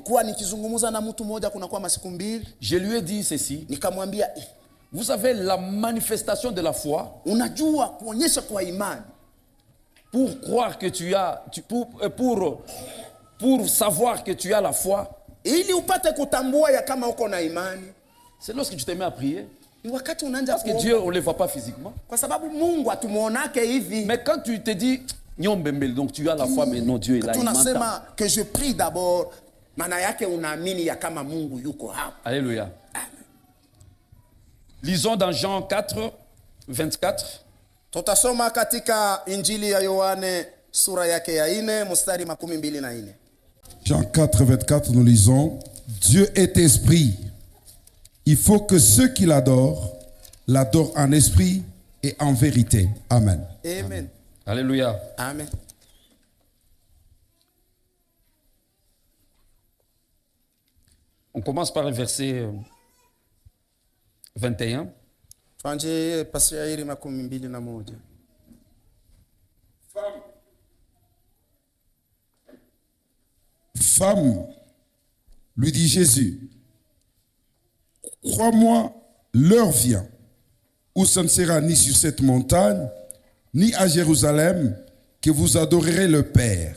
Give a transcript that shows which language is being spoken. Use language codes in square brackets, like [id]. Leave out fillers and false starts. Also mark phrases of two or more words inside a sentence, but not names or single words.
[fr] Je lui ai dit ceci. Vous savez, la manifestation de la foi pour croire que tu as, pour savoir que tu as la foi, [sw] ili upate kutambua ya kama uko na imani, [fr] c'est lorsque tu te mets à prier. [sw] ni wakati unaanza [fr] Parce que [sw] kuomba. [fr] Dieu, on ne le voit pas physiquement. [sw] Kwa sababu Mungu atumuonake hivi. [fr] Mais quand tu te dis, Nyombembele, donc tu as la foi, mais non, Dieu est là, il m'entend. Tunasema que je prie d'abord, [sw] maana yake unaamini ya kama Mungu yuko hapa. [fr] Alléluia. Amen. Lisons dans Jean 4, 24. [sw] Tutasoma katika Injili ya Yohane sura yake ya 4 mstari 24. [fr] Jean 4, 24, nous lisons, Dieu est esprit. Il faut que ceux qui l'adorent en esprit et en vérité. Amen. Amen. Alléluia. Amen. On commence par le verset 21. [sw] Tuanze pasi ya 21. [fr] Femme, lui dit Jésus, crois-moi, l'heure vient où ce ne sera ni sur cette montagne, ni à Jérusalem, que vous adorerez le Père.